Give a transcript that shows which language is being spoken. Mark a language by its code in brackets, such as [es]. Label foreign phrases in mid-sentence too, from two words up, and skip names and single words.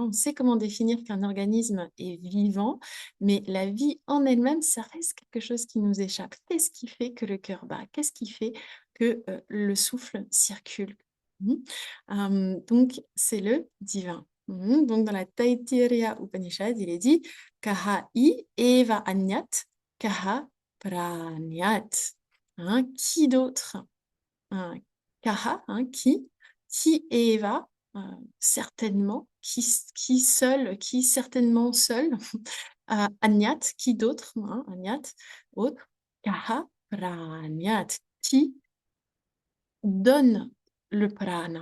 [fr] On sait comment définir qu'un organisme est vivant, mais la vie en elle-même, ça reste quelque chose qui nous échappe. Qu'est-ce qui fait que le cœur bat? Qu'est-ce qui fait que le souffle circule? Donc, c'est le divin. Donc, dans la Taittiriya Upanishad, il est dit [sa] Kaha I eva anyat, kaha pranyat. [fr] Hein, qui d'autre? Kaha, hein, qui eva, certainement, qui seul, qui certainement seul, anyat, qui d'autre, hein, anyat, autre, [sa] kaha pranyat, [fr] qui donne le prana.